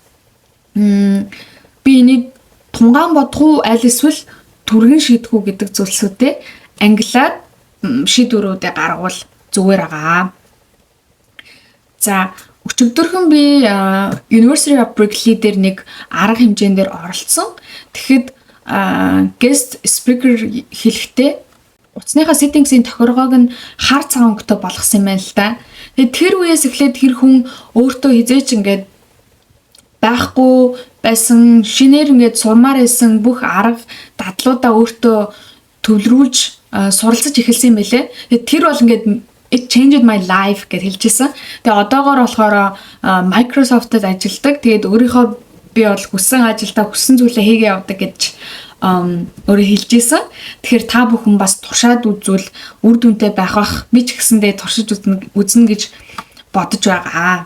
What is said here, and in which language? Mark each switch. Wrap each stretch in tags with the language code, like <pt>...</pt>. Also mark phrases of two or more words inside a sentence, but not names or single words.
<mn>Би энийг тунгаан бодох уу, аль эсвэл түргэн шийдэх үү гэдэг зүйлсүүдээ англиад шийдвэрүүдээ гаргавал зүгээр байгаа. За өчигдөрхөн би University of Berkeley дээр нэг арга хэмжээнд оролцсон. Тэгэхэд</mn> <en>guest speaker</en> <mn>хэлэхдээ утасныхаа settings-ийн тохиргоог нь хар цагаан өнгөтэй болгосон юм байна л да. Тэгээд тэр үеэс эхлээд тэр хүн өөртөө хизээч ингээд байхгүй байсан, шинээр ингээд сурмаар байсан бүх арга дадлуудаа өөртөө төвлөрүүлж суралцаж эхэлсэн юм байлээ. Тэгээд тэр бол ингээд</mn> <en>it changed my life</en> <mn>гэж хэлжсэн. Тэгээ одоогоор болохоор Microsoft-д ажилладаг. Тэгээд өөрийнхөө би бол хүссэн ажилдаа хүссэн зүйлээ хийгээ явдаг гэж өөрөө хэлжсэн. Тэгэхээр та бүхэн бас туршаад үзвэл үр дүнтэй байх. Би ч гэсэндээ туршиж үзнэ гэж бодож байгаа.</mn>